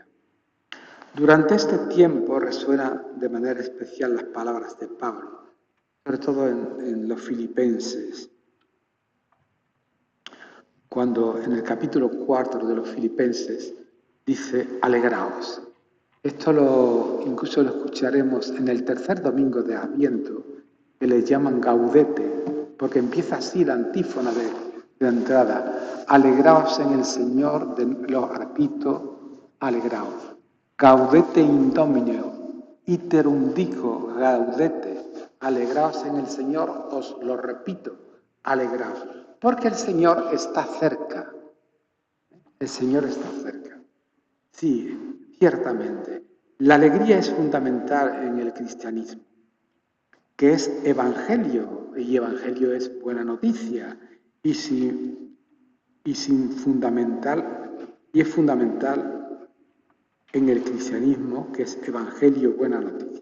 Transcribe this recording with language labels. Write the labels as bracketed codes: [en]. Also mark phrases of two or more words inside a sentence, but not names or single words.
[es] Durante este tiempo resuenan de manera especial las palabras de Pablo, sobre todo en los Filipenses, cuando en el capítulo 4 de los Filipenses dice: alegraos. Esto incluso lo escucharemos en el tercer domingo de Adviento, que le llaman gaudete, porque empieza así la antífona de entrada: alegraos en el Señor, lo repito, alegraos. [la] Gaudete in Domino, iterum dico gaudete, [es] alegraos en el Señor, os lo repito, alegraos, porque el Señor está cerca. El Señor está cerca. Sí, ciertamente. La alegría es fundamental en el cristianismo, que es evangelio, y evangelio es buena noticia, y es fundamental en el cristianismo, que es evangelio, buena noticia.